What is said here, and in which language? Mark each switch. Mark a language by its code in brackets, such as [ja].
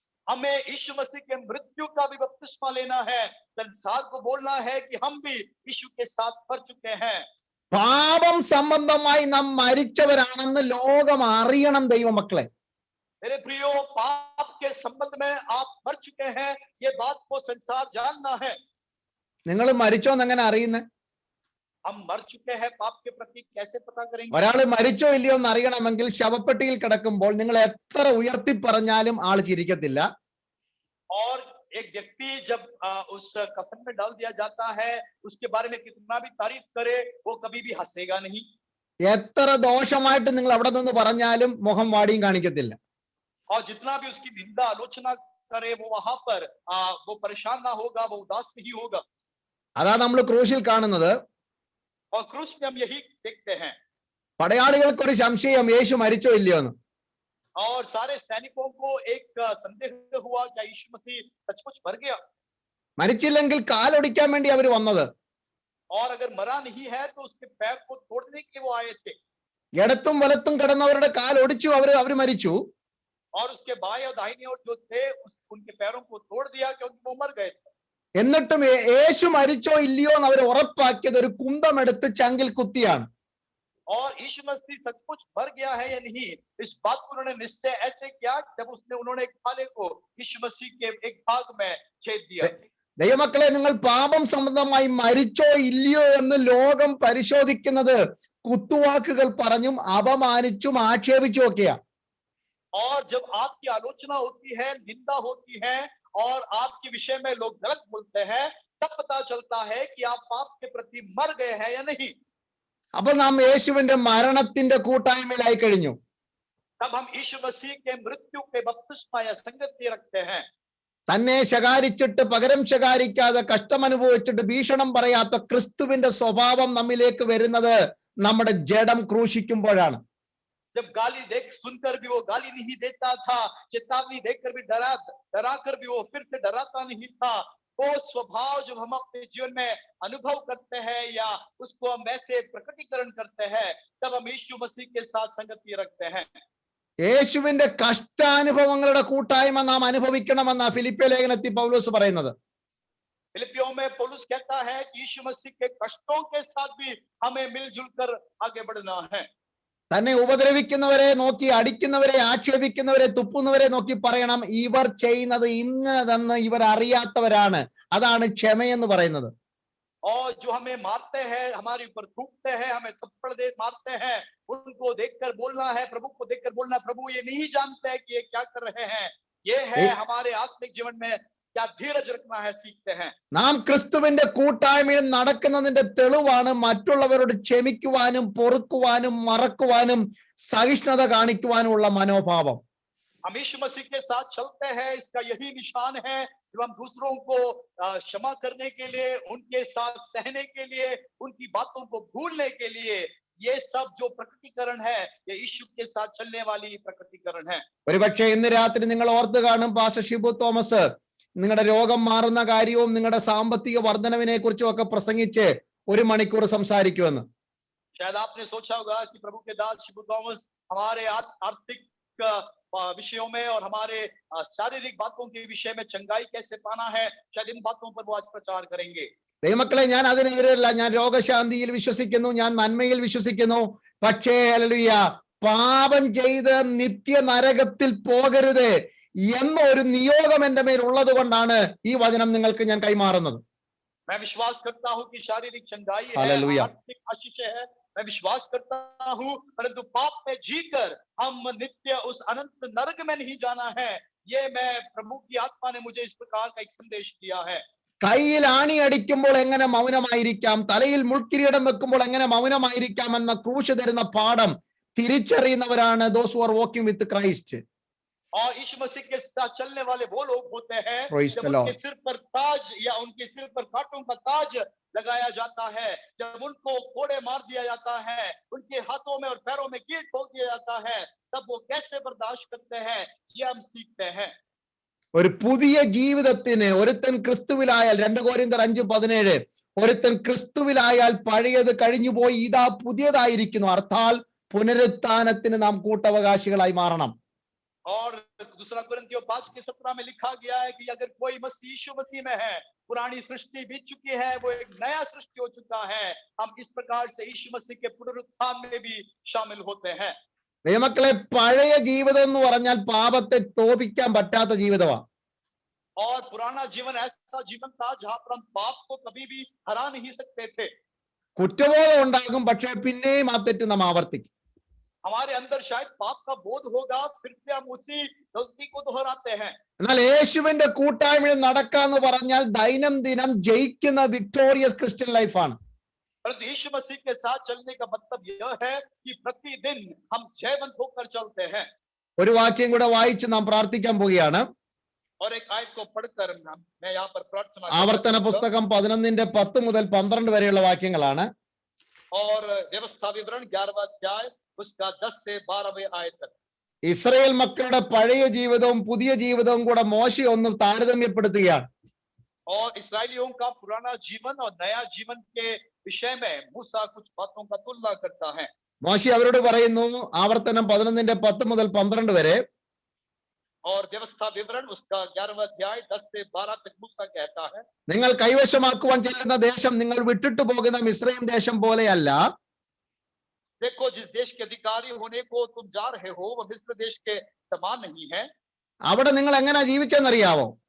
[hi] हमें यीशु मसीह के मृत्यु का भी बपतिस्मा लेना है, संसार को बोलना है कि हम भी यीशु के साथ मर चुके हैं. [ml] പാപം സംബന്ധമായി നാം മരിച്ചവരാണെന്ന് ലോകം അറിയണം ദൈവമക്കളെ. [hi] मेरे प्रियो, पाप के संबंध में आप मर चुके हैं, ये बात को संसार जानना है. [ml] നിങ്ങൾ മരിച്ചോന്ന് എങ്ങനെ അറിയുന്നത്? [hi] हम मर चुके हैं पाप के प्रति कैसे पता करेंगे? [ml] ഒരാൾ മരിച്ചോ ഇല്ലയോ എന്ന് അറിയണമെങ്കിൽ ശവപ്പെട്ടിയിൽ കിടക്കുമ്പോൾ നിങ്ങൾ എത്ര ഉയർത്തി പറഞ്ഞാലും ആൾ ചിരിക്കത്തില്ല. [hi] और एक व्यक्ति जब उस कफन में डाल दिया जाता है, उसके बारे में कितना भी तारीफ करे वो कभी भी हंसेगा नहीं. [ml] എത്ര ദോഷമായിട്ട് നിങ്ങൾ അവിടെ നിന്ന് പറഞ്ഞാലും മുഖം വാടിയും കാണിക്കത്തില്ല. [hi] और जितना भी उसकी निंदा आलोचना करे वो वहां पर वो परेशान ना होगा, वो उदास नहीं होगा. [ml] അതാ നമ്മൾ ക്രൂശിൽ കാണുന്നത്. [hi] और क्रूस में हम यही देखते हैं. [ml] പടയാളികൾക്കൊരു സംശയം യേശു മരിച്ചോ ഇല്ലയോ എന്ന്. [hi] और सारे सैनिकों को एक संदेह हुआ क्या यीशु मसीह सचमुच मर गया? [ml] മരിച്ചില്ലെങ്കിൽ കാലൊടിക്കാൻ വേണ്ടി അവർ വന്നത്. [hi] और अगर मरा नहीं है तो उसके पैर को तोड़ने के लिए वो आए थे. [ml] ഇടത്തും വലത്തും കിടന്നവരുടെ കാൽ ഒടിച്ചു അവർ മരിച്ചു. [hi] और उसके बाएं और दाहिने ओर जो थे उनके पैरों को तोड़ दिया क्योंकि वो मर गए थे. [ml] എന്നിട്ടും യേശു മരിച്ചോ ഇല്ലയോ എന്ന് അവർ ഉറപ്പാക്കിയത് ഒരു കുന്തമെടുത്ത് ചങ്കിൽ കുത്തിയാണ്. [hi] और यीशु मसीह सचमुच मर गया है या नहीं, इस बात को उन्होंने निश्चय ऐसे किया जब उन्होंने एक भाले को यीशु मसीह के एक भाग में छेद दिया. [ml] ദൈവമക്കളെ, നിങ്ങൾ പാപം സംബന്ധമായി മരിച്ചോ ഇല്ലയോ എന്ന് ലോകം പരിശോധിക്കുന്നത് കുത്തുവാക്കുകൾ പറഞ്ഞും അപമാനിച്ചും ആക്ഷേപിച്ചും ഒക്കെയാ. [hi] और जब आपकी आलोचना होती है, निंदा होती है और आपके विषय में लोग गलत बोलते हैं, तब पता चलता है कि आप पाप के प्रति मर गए हैं या नहीं. [ml] അപ്പൊ നാം യേശുവിന്റെ മരണത്തിന്റെ കൂട്ടായ്മയിലായി കഴിഞ്ഞു. [hi] तब हम यीशु मसीह के मृत्यु के बपतिस्मा या संगति रखते हैं. [ml] തന്നെ ശകാരിച്ചിട്ട് പകരം ശകാരിക്കാതെ കഷ്ടമനുഭവിച്ചിട്ട് ഭീഷണം പറയാത്ത ക്രിസ്തുവിന്റെ സ്വഭാവം നമ്മിലേക്ക് വരുന്നത് നമ്മുടെ ജഡം ക്രൂശിക്കുമ്പോഴാണ്. [hi] जब गाली सुनकर भी वो गाली नहीं देता था, चेतावनी देकर भी डरा कर भी वो फिर से डराता नहीं था. वो स्वभाव जब हम अपने जीवन में अनुभव करते हैं या उसको हम ऐसे प्रकटीकरण करते हैं, तब हम यीशु मसीह के साथ संगति रखते हैं. [ml] യേശുവിന്റെ കഷ്ടാനുഭവങ്ങളുടെ കൂട്ടായ്മ നാം അനുഭവിക്കണമെന്ന ഫിലിപ്പിയ ലേഖനത്തിൽ പൗലോസ് പറയുന്നത്. [hi] फिलिपियों में पौलुस कहता है कि यीशु मसीह के कष्टों के साथ भी हमें मिलजुल कर आगे बढ़ना है. [ml] തന്നെ ഉപദ്രവിക്കുന്നവരെ നോക്കി, അടിക്കുന്നവരെ, ആക്ഷേപിക്കുന്നവരെ, തുപ്പുന്നവരെ നോക്കി പറയണം, ഇവർ ചെയ്യുന്നത് ഇന്നതെന്ന് ഇവർ അറിയാത്തവരാണ്. അതാണ് ക്ഷമയെന്ന് പറയുന്നത്. [hi] और जो हमें मारते हैं, हमारे ऊपर थूकते हैं, हमें थप्पड़ मारते हैं, उनको देखकर बोलना है, प्रभु को देखकर बोलना, प्रभु ये नहीं जानते हैं कि ये क्या कर रहे हैं. ये है हमारे आत्मिक जीवन में क्या धीरज रखना है सीखते हैं. [ml] നാം ക്രിസ്തുവിന്റെ കൂട്ടായ്മയിൽ നടക്കുന്നതിന്റെ തെളിവാണ് മറ്റുള്ളവരോട് ക്ഷമിക്കുവാനും പൊറുക്കുവാനും മറക്കുവാനും സഹിഷ്ണുത കാണിക്കുവാനുമുള്ള മനോഭാവം. [hi] हम यीशु मसीह के साथ चलते हैं, इसका यही निशान है जब हम दूसरों को क्षमा करने के लिए, उनके साथ सहने के लिए, उनकी बातों को भूलने के लिए, ये सब जो प्रकटीकरण है ये यीशु के साथ चलने वाली प्रकटीकरण है. [ml] ഒരുപക്ഷെ ഇന്ന് രാത്രി നിങ്ങൾ ഓർത്ത് കാണും പാസ്റ്റർ ഷിബു തോമസ് നിങ്ങളുടെ രോഗം മാറുന്ന കാര്യവും നിങ്ങളുടെ സാമ്പത്തിക വർധനവിനെ കുറിച്ചും ഒക്കെ പ്രസംഗിച്ച് 1 മണിക്കൂർ സംസാരിക്കുമെന്ന്. शायद आपने सोचा होगा कि प्रभु के दास शिबू थॉमस हमारे आर्थिक विषयों में और हमारे शारीरिक बातों के विषय में चंगाई कैसे पाना है, शायद इन बातों पर वो आज प्रचार करेंगे. ദൈവമക്കളെ, ഞാൻ അതിനെതിരല്ല. ഞാൻ രോഗശാന്തിയിൽ വിശ്വസിക്കുന്നു, ഞാൻ നന്മയിൽ വിശ്വസിക്കുന്നു. പക്ഷേ ഹല്ലേലൂയ, പാപം ചെയ്ത് നിത്യ നരകത്തിൽ പോകരുത് എന്നൊരു നിയോഗം എന്റെ മേൽ ഉള്ളത് കൊണ്ടാണ് ഈ വചനം നിങ്ങൾക്ക് ഞാൻ കൈമാറുന്നത്. [hi] मैं विश्वास करता हूँ कि शारीरिक चंगाई है, हालेलुया। आर्थिक आशीष है, मैं विश्वास करता हूँ, परंतु पाप में जीकर हम नित्य उस अनंत नरक में नहीं जाना है। ये मैं प्रभु की आत्मा ने मुझे इस प्रकार का एक संदेश दिया है। [ml] കയ്യിൽ ആണി അടിക്കുമ്പോൾ എങ്ങനെ മൗനമായിരിക്കാം, തലയിൽ മുൾക്കിരീടം വെക്കുമ്പോൾ എങ്ങനെ മൗനമായിരിക്കാം എന്ന ക്രൂശ് തരുന്ന പാഠം തിരിച്ചറിയുന്നവരാണ് [en] those who are walking with Christ. [hi] और यीशु मसीह के साथ चलने वाले वो लोग होते हैं [en] Praise [hi] जब [en] the [hi] उनके [en] Lord. [hi] सिर पर ताज या उनके सिर पर कांटों का ताज लगाया जाता है, जब उनको कोड़े मार दिया जाता है, उनके हाथों में और पैरों में कील ठोक दिया जाता है, तब वो कैसे बर्दाश्त करते हैं, ये हम सीखते हैं। [ml] ഒരു പുതിയ ജീവിതത്തിന് ഒരുത്തൻ ക്രിസ്തുവിലായാൽ 2 കൊരിന്ത്യർ 5:17 ഒരുത്തൻ ക്രിസ്തുവിലായാൽ പഴയത് കഴിഞ്ഞുപോയി ഇതാ പുതിയതായിരിക്കുന്നു. അർത്ഥാൽ പുനരുത്ഥാനത്തിന് നാം കൂട്ടവകാശികളായി മാറണം. [hi] और दूसरा कुरिन्थियों 5:17 में लिखा गया है कि अगर कोई यीशु मसीह में है, पुरानी सृष्टि बीत चुकी है, वो एक नया सृष्टि हो चुका है। हम इस प्रकार से यीशु मसीह के पुनरुत्थान में भी शामिल होते हैं। [ml] ദൈവമക്കളെ, പഴയ ജീവിതം എന്ന് പറഞ്ഞാൽ പാപത്തെ തോപിക്കാൻ പറ്റാത്ത ജീവിതമാണ്. [hi] और पुराना जीवन ऐसा जीवन था जहां पर हम पाप को कभी भी हरा नहीं सकते थे। [ml] കുറ്റബോധം ഉണ്ടാകും, പക്ഷെ പിന്നെയും ആ തെറ്റ് നാം ആവർത്തിക്കും. [hi] हमारे अंदर शायद पाप का बोध होगा, फिर से हम उसी गलती को दोहराते हैं। [ml] എന്നാൽ യേശുവിന്റെ കൂട്ടായ്മയിൽ നടക്കാന്ന് പറഞ്ഞാൽ ദൈനംദിനം ജയിക്കുന്ന [en] Victorious Christian ലൈഫാണ്. [hi] परंतु यीशु मसीह के साथ चलने का मतलब यह है कि प्रतिदिन हम जयवंत होकर चलते हैं। [ml] ഒരു വാക്യം കൂടെ വായിച്ച് നാം പ്രാർത്ഥിക്കാൻ പോവുകയാണ്. [hi] और एक आयत को पढ़कर मैं यहाँ पर प्रार्थना [ml] ആവർത്തന പുസ്തകം 11:10 മുതൽ 12 വരെയുള്ള വാക്യങ്ങളാണ്. [hi] और व्यवस्था विवरण 11वां अध्याय उसका 10 से 12वें आयत तक। [ml] ഇസ്രായേൽ മക്കളുടെ പഴയ ജീവിതവും പുതിയ ജീവിതവും കൂടെ മോശെ ഒന്ന് താരതമ്യപ്പെടുത്തുകയാണ്. [hi] और इस्राएलियों का पुराना जीवन और नया जीवन के विषय में मूसा कुछ बातों का तुलना करता है। [ml] മോശെ അവരോട് പറയുന്നു, ആവർത്തനം 11:10 മുതൽ 12 വരെ, [hi] और व्यवस्था विवरण उसका 11वां अध्याय 10 से 12 तक मूसा कहता है, [ml] നിങ്ങൾ കൈവശമാക്കുവാൻ ചെല്ലുന്ന ദേശം നിങ്ങൾ വിട്ടിട്ടു പോകുന്ന മിസ്രയീം ദേശം പോലെയല്ല. [hi] देखो जिस देश के अधिकारी होने को तुम जा रहे हो वह मिस्र देश के समान नहीं है। [ml] അവിടെ നിങ്ങൾ എങ്ങനെ ജീവിച്ചെന്നറിയാവോ?